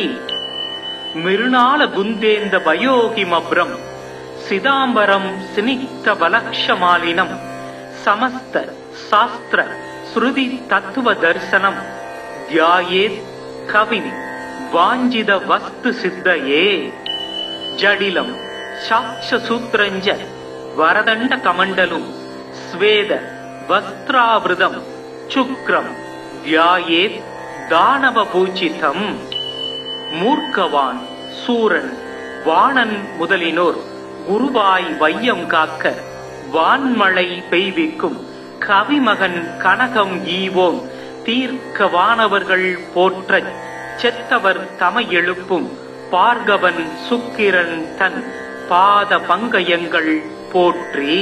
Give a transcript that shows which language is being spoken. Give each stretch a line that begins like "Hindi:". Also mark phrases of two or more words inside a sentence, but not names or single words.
Sanskrit: मिरुनाल गुन्देन्द वयोहिमभ्रं सिदाम्बरं सिनिग्धबलक्षमालिनं समस्त शास्त्र श्रुति तत्व दर्शनं ध्यायेत् कविनि वाञ्छित वस्तु सिद्धये. जडिलं साक्षसूत्रञ्च वरदण्ड कमण्डलुं स्वेद वस्त्रावृतं शुक्रं ध्यायेत् दानवपूजितम्.
Tamil: மூர்க்கவான் சூரன் வாணன் முதலினோர் குருவாய் வையம் காக்க வான்மழை பெய்விக்கும் கவிமகன் கனகம் ஈவோன் தீர்க்க வானவர்கள் போற்றச் செத்தவர் தமை எழுப்பும் பார்கவன் சுக்கிரன் தன் பாத பங்கயங்கள் போற்றி.